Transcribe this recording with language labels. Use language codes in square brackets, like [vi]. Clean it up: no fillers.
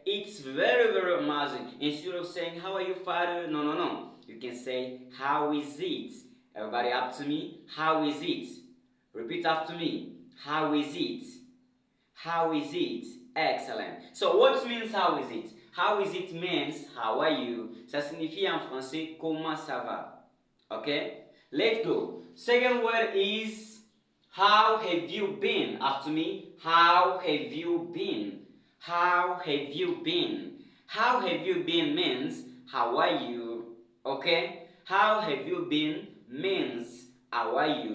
[en] It's very, very amazing. Instead of saying, how are you, father? No, no, no. You can say, how is it? Everybody up to me. How is it? Repeat after me. How is it? How is it? Excellent. So what means how is it? How is it means how are you? [fr] Ça signifie en français comment ça va. [en] Okay? Let's go. Second word is how have you been? After me. How have you been? How have you been? How have you been means how are you? Okay? How have you been means how are you?